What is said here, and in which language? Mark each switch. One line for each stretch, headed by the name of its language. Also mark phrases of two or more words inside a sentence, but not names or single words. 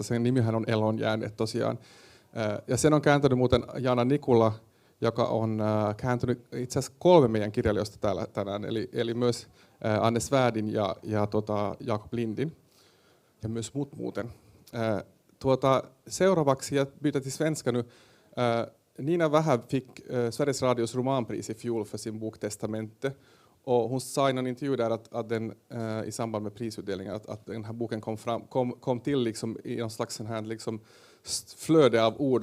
Finnish: Sen nimihän on Elon jääneet tosiaan. Ja sen on kääntänyt muuten Jaana Nikula, joka on kääntynyt itse asiassa 3 meidän kirjailijoista täällä tänään, eli myös Anne Svärdin ja Jakob Lindin, ja myös muut muuten. Seuraavaksi,
Swedish: jag byter till svenska nu. Nina Wähä fick Sveriges Radios romanpris i fjol för sin bok Testamente. Och hon sa i någon intervju där att den, i samband med prisutdelningen att den här boken kom till liksom i någon slags sån här liksom flöde av ord.